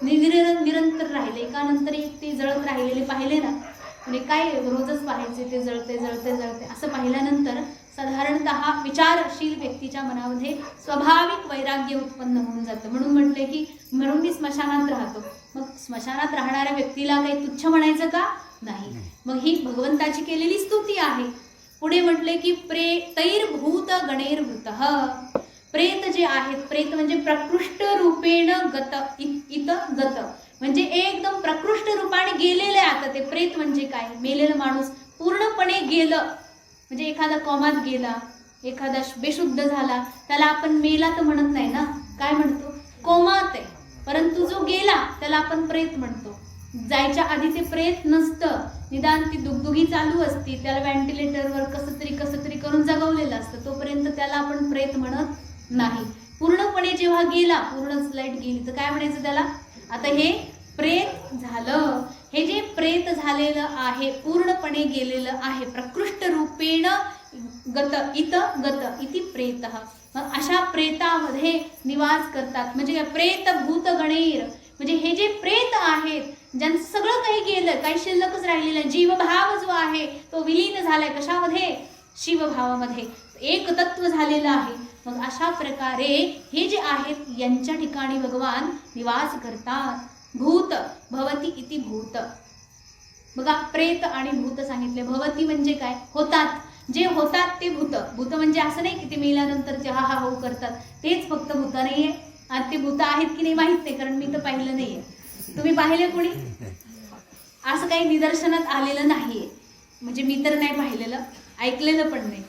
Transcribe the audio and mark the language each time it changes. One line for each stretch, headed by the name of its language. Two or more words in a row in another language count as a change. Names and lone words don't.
Marathi: निरंतर राहिले, एकानंतर एक ते जळत राहिलेले पाहिले ना, म्हणजे काय रोजच पाहायचे ते जळते जळते जळते, असं पाहिल्यानंतर साधारणतः विचारशील व्यक्तीच्या मनामध्ये स्वाभाविक वैराग्य उत्पन्न होऊन जातं. म्हणून म्हटले की म्हणून मी स्मशानात राहतो. मग स्मशानात राहणाऱ्या व्यक्तीला काही तुच्छ म्हणायचं का? नाही. मग ही भगवंताची केलेली स्तुती आहे. पुढे म्हटले की
Sanskrit: प्रेतैर्भूत गणैर्भूतः,
Marathi: प्रेत जे आहेत, प्रेत म्हणजे
Sanskrit: प्रकृष्ट रूपेण गत, इत गत,
Marathi: म्हणजे एकदम प्रकृष्ट रूपाने गेलेले. आता ते प्रेत म्हणजे काय? मेलेला माणूस पूर्णपणे गेलं, म्हणजे एखादा कोमात गेला, एखादा बेशुद्ध झाला, त्याला आपण मेला तर म्हणत नाही ना, काय म्हणतो? कोमात आहे. परंतु जो गेला त्याला आपण प्रेत म्हणतो. जायच्या आधी ते प्रेत नसतं, निदान ती दुगदुगी चालू असती, त्याला व्हेंटिलेटरवर कसं तरी करून जगवलेलं असतं, तोपर्यंत त्याला आपण प्रेत म्हणत नाही. पूर्णपणे जेव्हा गेला, पूर्णच लाईट गेली, तर काय म्हणायचं त्याला? आता हे प्रेत झालं. हे जे प्रेत झालेलं आहे, पूर्णपणे गेलेलं आहे,
Sanskrit: प्रकृष्ट रूपेण गत, इत गत इति प्रेतः.
Marathi: मग अशा प्रेतामध्ये निवास करतात. म्हणजे
Sanskrit: प्रेत भूत गणैर,
Marathi: म्हणजे हे जे प्रेत आहेत, ज्यांचं सगळं काही गेलं, काही शिल्लकच राहिलेलं, जीवभाव जो आहे तो विलीन झालाय. कशामध्ये? शिवभावामध्ये एक तत्व झालेलं आहे. मग अशा प्रकारे हे जे आहेत यांच्या ठिकाणी भगवान निवास करतात.
Sanskrit: भूत भवती इति भूत.
Marathi: बघा प्रेत आणि भूत सांगितले. भवती म्हणजे काय? होतात. जे होतात ते भूत. भूत म्हणजे असं नाही की ते मेल्यानंतर जे हा हा हो करतात तेच फक्त भूत नाहीये. आणि ते भूत आहेत की नाही माहित नाही, कारण मी तर पाहिलं नाहीये. तुम्ही पाहिले कोणी? असं काही निदर्शनात आलेलं नाहीये, म्हणजे मी तर नाही पाहिलेलं, ऐकलेलं पण नाही.